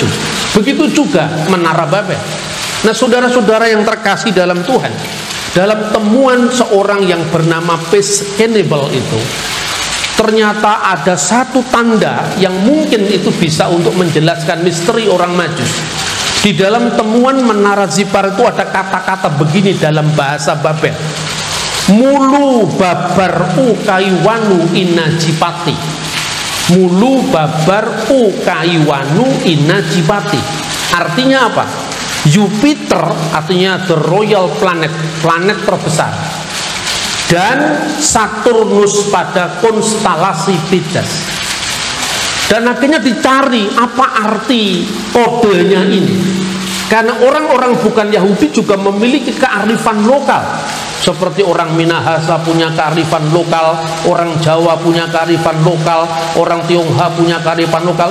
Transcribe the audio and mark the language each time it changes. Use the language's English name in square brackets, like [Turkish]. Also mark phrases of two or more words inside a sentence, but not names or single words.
[Indonesian] Begitu juga Menara Babel. Nah, saudara-saudara yang terkasih dalam Tuhan, dalam temuan seorang yang bernama Peskenable itu, ternyata ada satu tanda yang mungkin itu bisa untuk menjelaskan misteri orang Majus. Di dalam temuan Menara Zipar itu ada kata-kata begini dalam bahasa Babel: [Akkadian] mulu babar ukaiwanu inajipati. Mulu babar ukaiwanu inajipati. [Indonesian] Artinya apa? Jupiter artinya [English] the royal planet, [Indonesian] planet terbesar, dan Saturnus pada konstelasi Pisces. Dan akhirnya dicari apa arti kodenya ini. Karena orang-orang bukan Yahudi juga memiliki kearifan lokal. Seperti orang Minahasa punya kearifan lokal, orang Jawa punya kearifan lokal, orang Tionghoa punya kearifan lokal.